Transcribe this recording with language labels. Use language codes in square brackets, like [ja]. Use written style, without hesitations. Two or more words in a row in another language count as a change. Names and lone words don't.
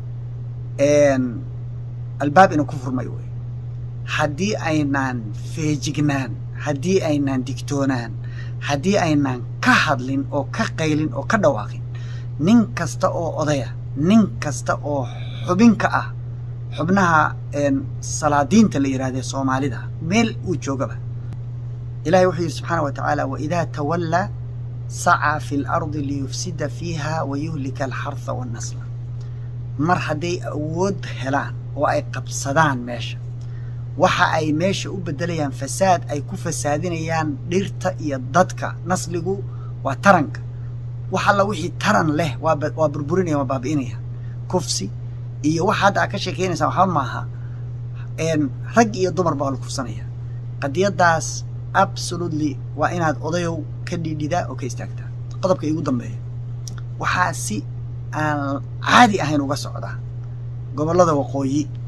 [so] albaab inuu ku furmay way hadii aynaan feejignaan hadii aynaan digtoonaan haddii aynaan ka hadlin oo ka qaylin oo ka dhawaaqin nin kasta oo odaya nin kasta oo xubinka ah xubnaha salaadiinta la yiraahdo Soomaalida meel uu joogaba ilaahay wuxuu [ar] سبحانه وتعالى وإذا تولى سعى في الأرض ليفسد فيها ويهلك ال الحرث والنسل [so] mar haday awood helaan oo ay qabsadaan meesha waxa ay meesha u bedelayaan fasaad ay ku fasaadinayaan dhirta iyo dadka nasligu waa taranka waxa la wixii taran leh waa burburinaya waa baabiinaya kufsi iyo waxa aad ka sheekeynaysaa waxa maaha rag iyo dumar baa la kufsanaya qadiyadaas absolutely waa inaad odayow ka dhidhida oo ka istaagtaa qodobka ugu dambeeya waxa si aan caadi ahayn uga socda gobolada waqooyi